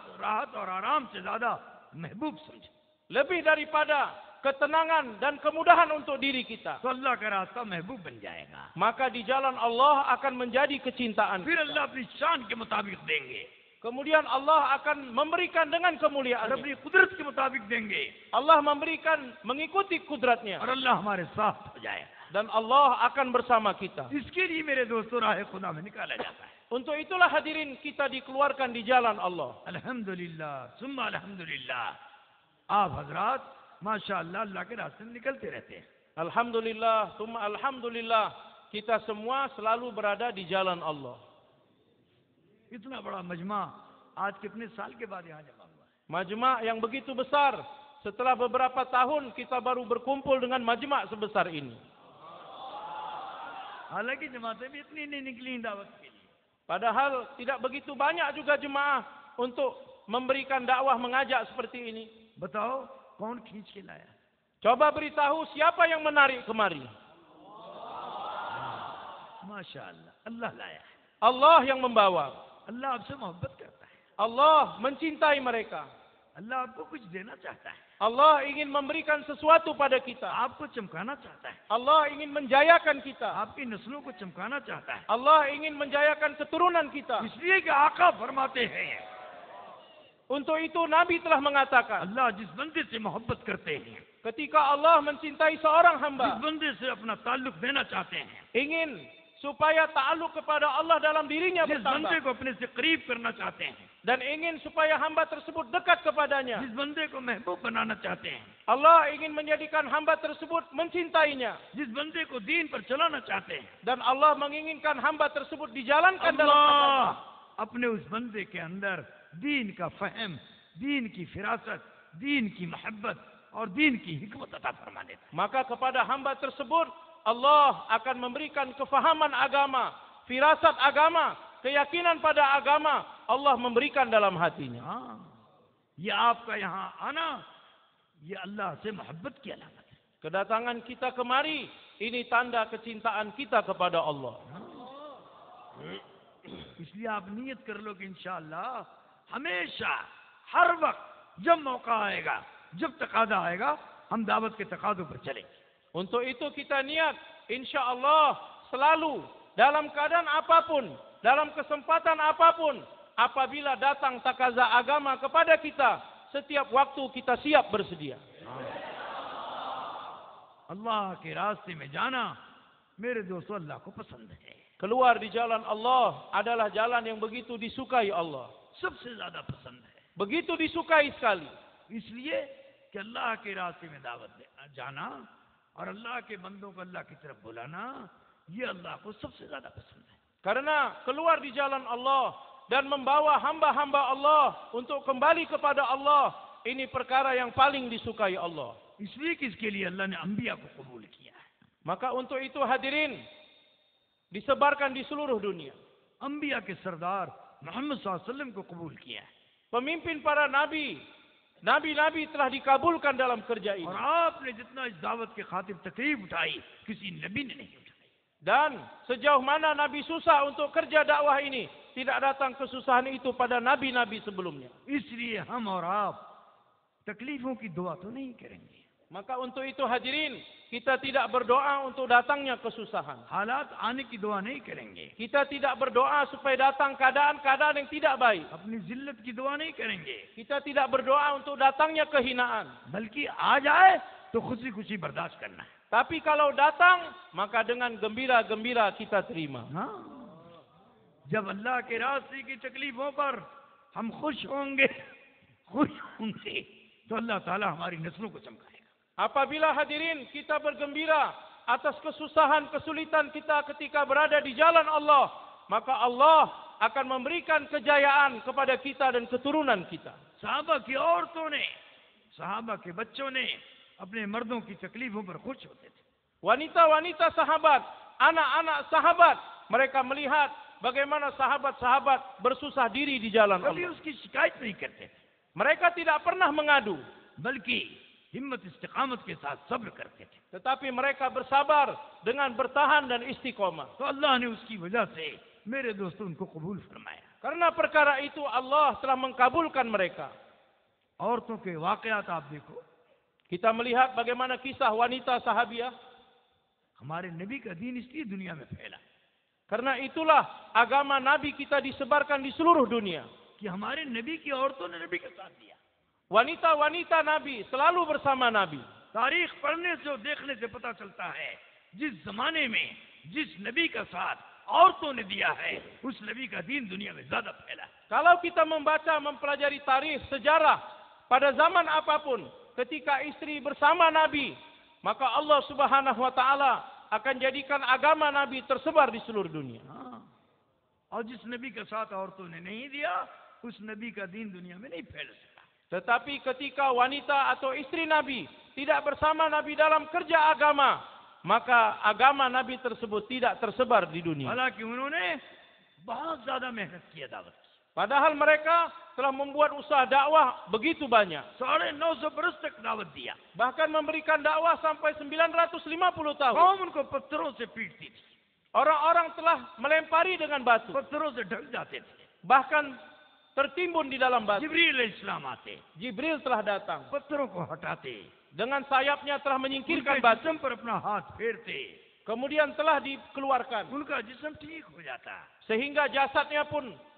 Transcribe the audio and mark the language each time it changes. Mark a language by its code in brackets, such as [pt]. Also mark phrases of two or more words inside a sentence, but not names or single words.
[hi] राहत और आराम से ज्यादा महबूब समझो. [ms] Lebih daripada ketenangan dan kemudahan untuk diri kita. [hi] तो अल्लाह का रास्ता महबूब बन जाएगा. [ms] Maka di jalan Allah akan menjadi kecintaan. [hi] फिर अल्लाह अपनी शान के मुताबिक देंगे, [ms] Kemudian Allah akan memberikan dengan [hi] और [ms] kemuliaan. [hi] अपनी कुदरत के मुताबिक देंगे, [ms] Allah memberikan mengikuti kudratnya. [hi] और अल्लाह हमारे साथ हो जाएगा. [ms] Dan Allah akan bersama kita. [hi] इसके लिए मेरे दोस्तों राह खुदा में निकाला जाता है. [ms] Untuk itulah hadirin kita dikeluarkan di jalan Allah. [ar] الحمد لله ثم الحمد لله. [hi] आप हजरात माशाअल्लाह अल्लाह के रास्ते में निकलते रहते हैं. [ar] الحمد لله ثم الحمد لله. [ms] Kita semua selalu berada di jalan Allah. [hi] इतना बड़ा मजमा आज कितने साल के बाद यहाँ जमा हुआ है. [ms] Majma' yang begitu besar. Setelah beberapa tahun kita baru berkumpul dengan majma' sebesar ini. [hi] हालांकि जमातें भी इतनी नहीं निकली दावत के लिए. [ms] Padahal tidak begitu banyak juga jemaah untuk memberikan dakwah mengajak seperti ini. [hi] बताओ कौन खींच के लाया? [ms] Coba beritahu siapa yang menarik kemari. [hi] माशाअल्लाह अल्लाह लाया है. [ms] Allah yang membawa. [hi] अल्लाह आपसे मोहब्बत करता है. [ms] Allah mencintai mereka. [hi] अल्लाह आपको कुछ देना चाहता है. [ms] Allah ingin memberikan sesuatu pada kita. [hi] आपको चमकाना चाहता है. [ms] Allah ingin menjayakan kita. [hi] आपकी नस्लों को चमकाना चाहता है. [ms] Allah ingin menjayakan keturunan kita. [hi] इसलिए कि आका फरमाते हैं, [ms] Untuk itu Nabi telah mengatakan, [hi] अल्लाह जिस बंदे से मोहब्बत करते हैं [ms] Ketika Allah mencintai seorang [hi] जिस [ms] hamba, [hi] बंदे से अपना ताल्लुक देना चाहते हैं, [ms] ingin supaya ta'aluk kepada Allah dalam dirinya [hi] जिस बंदे [ms] bertambah, [hi] को अपने से करीब करना चाहते हैं, [ms] dan ingin supaya hamba tersebut dekat kepadanya, [hi] जिस बंदे को महबूब बनाना चाहते हैं, [ms] Allah ingin menjadikan hamba tersebut mencintainya, [hi] जिस बंदे को दीन पर चलाना चाहते हैं, [ms] dan Allah menginginkan hamba tersebut dijalankan dalam agama. [hi] अल्लाह अपने उस बंदे के अंदर दीन का फहम, दीन की फिरासत, दीन की मोहब्बत और दीन की हिकमत अता फरमा देता है। [ms] Maka kepada hamba tersebut Allah akan memberikan kefahaman agama, firasat agama, keyakinan pada agama, Allah memberikan dalam hatinya. [hi] हाँ, ये आपका यहाँ आना, ये अल्लाह से मोहब्बत की अलामत है। [ms] Kedatangan kita kemari ini tanda kecintaan kita kepada Allah. [hi] इसलिए आप नियत कर लो कि इंशाअल्लाह हमेशा हर वक्त जब मौका आएगा, जब तकादा आएगा, हम दावत के तकादों पर चलेंगे। [ms] Untuk itu kita niat [ar] إن شاء الله [ms] selalu dalam keadaan apapun, dalam kesempatan apapun, apabila datang takaza agama kepada kita, setiap waktu kita siap bersedia. [hi] अल्लाह के रास्ते में जाना मेरे दोस्तों अल्लाह को पसंद है, [ms] Keluar di jalan Allah adalah jalan yang begitu disukai Allah. [hi] सबसे ज्यादा पसंद है। [ms] Begitu disukai sekali. [hi] इसलिए कि अल्लाह के रास्ते में दावत जाना और अल्लाह के बंदों को अल्लाह की तरफ बुलाना, ये अल्लाह को सबसे ज्यादा पसंद है। [ms] Karena keluar di jalan Allah dan membawa hamba-hamba Allah untuk kembali kepada Allah, ini perkara yang paling disukai Allah. [hi] इसलिए कि इसके लिए अल्लाह ने अंबिया को कबूल किया है। [ms] Maka untuk itu hadirin, disebarkan di seluruh dunia. [hi] अंबिया के सरदार मोहम्मद [ar] صلى الله عليه وسلم [hi] को कबूल किया है। [ms] Pemimpin para nabi, nabi-nabi telah dikabulkan dalam kerja ini. [hi] और आपने जितना इस दावत के खातिर तकलीफ उठाई, किसी नबी ने नहीं उठाई। [ms] Dan sejauh mana nabi susah untuk kerja dakwah ini, tidak datang kesusahan itu pada nabi-nabi sebelumnya. [hi] इसलिए हम और आप तकलीफों की दुआ तो नहीं करेंगे, [ms] Maka untuk itu hadirin, kita tidak berdoa untuk datangnya kesusahan. [hi] हालात आने की दुआ नहीं करेंगे, [ms] Kita tidak berdoa supaya datang keadaan-keadaan yang tidak baik. [hi] अपनी जिल्लत की दुआ नहीं करेंगे, [ms] Kita tidak berdoa untuk datangnya kehinaan. [hi] बल्कि आ जाए तो खुशी खुशी बर्दाश्त करना है। [ms] Tapi kalau datang, maka dengan gembira-gembira kita terima. [hi] हाँ, जब अल्लाह के रास्ते की तकलीफों पर हम खुश होंगे तो अल्लाह ताला हमारी नस्लों को चमकाएगा। [ms] Apabila hadirin kita bergembira atas kesusahan, kesulitan kita ketika berada di jalan Allah, maka Allah akan memberikan kejayaan kepada kita dan keturunan kita. [hi] सहाबा की औरतों ने, सहाबा के बच्चों ने अपने मर्दों की तकलीफों पर खुश होते थे। [ms] Wanita-wanita sahabat, anak-anak sahabat, mereka melihat bagaimana sahabat-sahabat bersusah diri di jalan [hi] कभी [ms] Allah. [hi] उसकी शिकायत नहीं करते थे, [ms] Mereka tidak pernah mengadu, [hi] बल्कि हिम्मत इस्तिकामत के साथ सब्र करते थे। [ms] tetapi mereka bersabar dengan bertahan dan istiqomah. [hi] तो अल्लाह ने उसकी वजह से मेरे दोस्तों उनको कबूल फरमाया। [ms] Karena perkara itu Allah telah mengkabulkan mereka. [hi] औरतों के वाकयात आप देखो, [ms] Kita melihat bagaimana kisah wanita sahabiah. [hi] हमारे नबी का दीन इसलिए दुनिया में फैला [ms] Karena itulah agama Nabi kita disebarkan di seluruh dunia. [hi] कि हमारे नबी की औरतों ने नबी का साथ दिया। [ms] Wanita-wanita Nabi selalu bersama Nabi. [hi] तारीख पढ़ने से और देखने से पता चलता है, जिस जमाने में जिस नबी का साथ औरतों ने दिया है, उस नबी का दीन दुनिया में ज्यादा फैला है। [ms] Kalau kita membaca, mempelajari tarikh, sejarah, pada zaman apapun, ketika istri bersama Nabi, maka Allah [ar] سبحانه وتعالى [ms] akan jadikan agama Nabi tersebar di seluruh dunia. [hi] हाँ, और जिस नबी का साथ औरतों ने नहीं दिया, उस नबी का दीन दुनिया में नहीं फैल सका। [ms] Tetapi ketika wanita atau istri Nabi tidak bersama Nabi dalam kerja agama, maka agama Nabi tersebut tidak tersebar di dunia. [hi] हालांकि उन्होंने बहुत ज्यादा मेहनत की दावत की। [ms] Padahal mereka telah membuat usaha dakwah begitu banyak. [hi] 950 बरस तक दावत दिया। [ms] Bahkan memberikan dakwah sampai 950 tahun. [hi] कौम उनको पत्थरों से पीटती थी, [ms] Orang-orang telah melempari dengan batu. [hi] पत्थरों से ढक जाते थे। [ms] Bahkan tertimbun di dalam batu. [hi] जिब्रील अलैहिस्सलाम आते, [ms] Jibril telah datang. [hi] पत्थरों को हटाते, [ms] Dengan sayapnya telah menyingkirkan [hi] उनके [ms] batu. [hi] जिस्म पर अपना हाथ फेरते, [ms] Kemudian telah dikeluarkan. [hi] उनका जिस्म ठीक हो जाता [ms] Sehingga jasadnya pun [hi] और